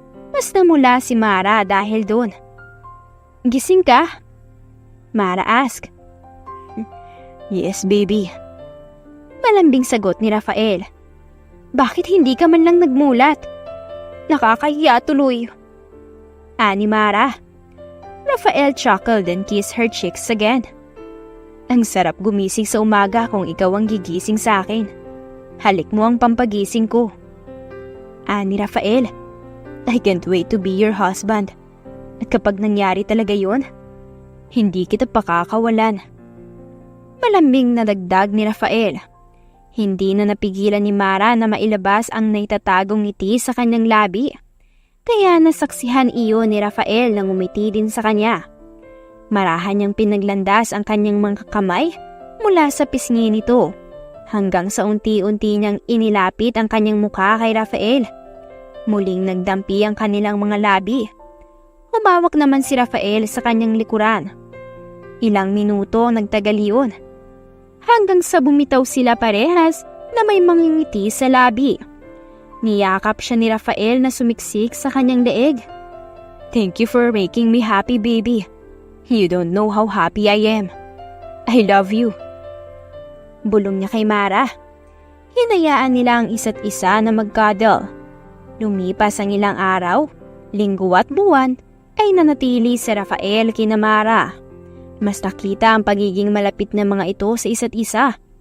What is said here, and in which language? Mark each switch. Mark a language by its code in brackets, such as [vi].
[tl] Mas namula si Mara dahil doon. "Gising ka?" [en] Mara asked. "Yes, baby." [tl] Malambing sagot ni Rafael. "Bakit hindi ka man lang nagmulat? Nakakahiya tuloy." Ani Mara. [en] Rafael chuckled and kissed her cheeks again. [tl] "Ang sarap gumising sa umaga kung ikaw ang gigising sa akin. Halik mo ang pampagising ko." Ani Rafael. [en] "I can't wait to be your husband. [tl] At kapag nangyari talaga yon, hindi kita pakakawalan." Malambing na dagdag ni Rafael. Hindi na napigilan ni Mara na mailabas ang naitatagong ngiti sa kanyang labi. Kaya nasaksihan iyon ni Rafael nang umiti din sa kanya. Marahan niyang pinaglandas ang kanyang mga kamay mula sa pisngi nito hanggang sa unti-unti niyang inilapit ang kanyang mukha kay Rafael. Muling nagdampi ang kanilang mga labi. Humawak naman si Rafael sa kanyang likuran. Ilang minuto nagtagal iyon hanggang sa bumitaw sila parehas na may mga ngiti sa labi. Niyakap siya ni Rafael na sumiksik sa kanyang leeg. [en] "Thank you for making me happy, baby. You don't know how happy I am. I love you." [tl] Bulong niya kay Mara. Hinayaan nila ang isa't isa na mag-cuddle. Lumipas ang ilang araw, linggo at buwan, ay nanatili si Rafael kina Mara. Mas nakita ang pagiging malapit ng mga ito sa isa't isa.